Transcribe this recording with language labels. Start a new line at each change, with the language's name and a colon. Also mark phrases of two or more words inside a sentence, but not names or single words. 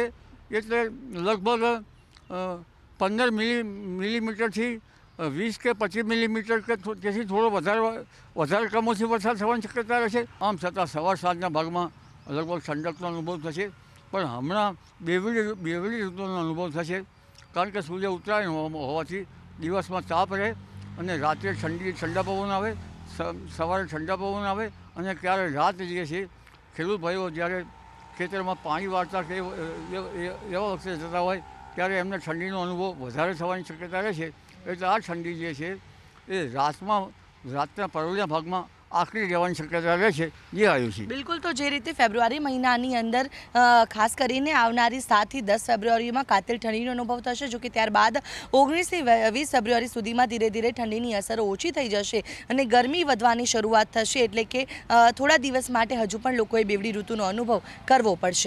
Gujarati: એટલે લગભગ 15 મિલીમીટર થી 20 કે 25 મિલીમીટર કે તેથી થોડો વધારે કમોસમી વરસાદ થવાની શક્યતા રહે। આમ છતાં સવાર સાંજના ભાગ માં લગભગ ઠંડકનો અનુભવ થશે, પણ હમણાં બેવડી ઋતુનો અનુભવ થશે, કારણ કે સૂર્ય ઉત્તરાયણ હોવાથી દિવસ માં તાપ રહે ઔર રાત્રે ઠંડા પવન આવે, સવારે ઠંડા પવન આવે ઔર ક્યારે રાત જે છે ખેડૂત ભાઈઓ જ્યારે ખેતર માં પાણી વાળતા કે એવા વખતે જતા હોય ત્યારે એમને ઠંડીનો અનુભવ વધારે થવાની શક્યતા રહે છે। એટલે આ ઠંડી જે છે એ રાતના પરોળિયા ભાગમાં આખરી રહેવાની શક્યતા રહે છે। જે આવ્યું છે બિલકુલ। તો જે રીતે ફેબ્રુઆરી મહિનાની અંદર ખાસ કરીને આવનારી 7 થી 10 ફેબ્રુઆરીમાં કાતિલ ઠંડીનો અનુભવ થશે, જો કે ત્યારબાદ 19 થી 20 ફેબ્રુઆરી સુધીમાં ધીરે ધીરે ઠંડીની અસર ઓછી થઈ જશે અને ગરમી વધવાની શરૂઆત થશે, એટલે કે થોડા દિવસ માટે હજુ પણ લોકોએ બેવડી ઋતુનો અનુભવ કરવો પડશે।